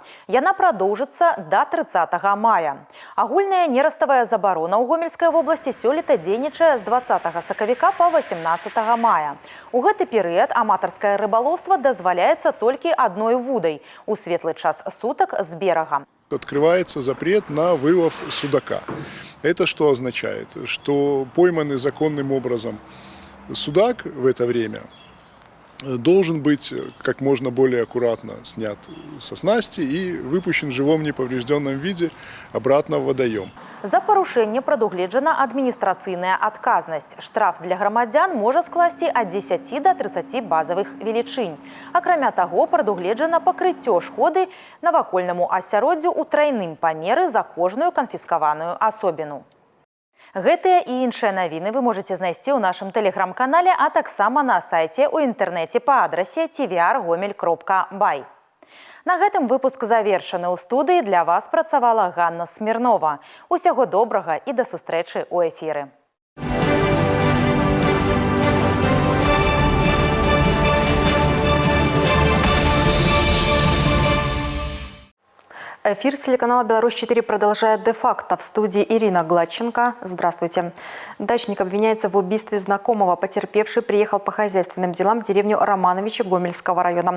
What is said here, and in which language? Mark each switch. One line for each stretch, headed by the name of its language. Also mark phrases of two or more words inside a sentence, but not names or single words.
Belarusian: Яна прадоўжыцца да 30 мая. Агульная нераставая забарона ў Гомельскай вобласці сёлета дзейнічае з 20 сакавіка па 18 мая. У гэты перыяд аматарскае рыбалоўства дазваляецца толькі адной вудай у светлы час сутак з берага.
Russian: Открывается запрет на вылов судака. Это что означает? Что пойманный законным образом судак в это время должен быть как можно более аккуратно снят со снасти и выпущен в живом неповрежденном виде обратно в водоем.
Belarusian: За парушэнне прадугледжана адміністрацыйная адказнасць. Штраф для грамадзян можа скласці ад 10 до 30 базавых велічынь. Акрамя таго, прадугледжана пакрыццё шкоды навакольнаму асяроддзю ў трайным памеры за кожную канфіскаваную асобіну. Гэтыя і іншыя навіны вы можаце знайсці ў нашым тэлеграм-канале, а таксама на сайце ў інтэрнэце па адрасе tvrgomel.by. На гэтым выпуск завершаны. У студыі для вас працавала Ганна Смірнова. Усяго добрага і да сустрэчы ў эфіры.
Russian: Эфир телеканала «Беларусь-4» продолжает де-факто. В студии Ирина Гладченко. Здравствуйте. Дачник обвиняется в убийстве знакомого. Потерпевший приехал по хозяйственным делам в деревню Романовичи Гомельского района.